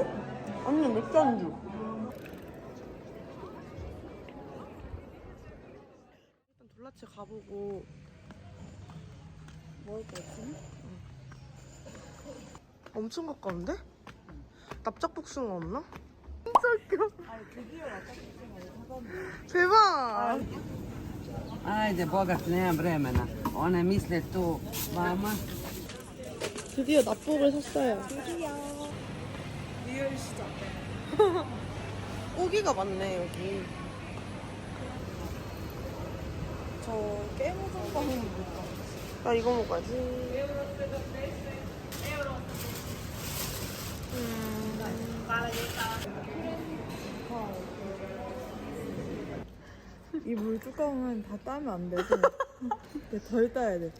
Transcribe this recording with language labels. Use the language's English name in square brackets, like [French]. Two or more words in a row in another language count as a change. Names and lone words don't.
[Korean] 완전 맥주 안주. 일단 돌라체 가보고 먹을 거 같으니? 엄청 가까운데? 납작복숭아 없나? 진짜 웃겨. 대박. [Serbian] Ajde, bogat, nemam vremena. One misle tu vama. [Korean] 드디어 납복을 샀어요. 리얼 시작. 고기가 많네 여기. 저 깨무전가 하는 거 볼까? 나 이거 먹어야지. 이 물 뚜껑은 다 따면 안 되고 덜 따야 돼.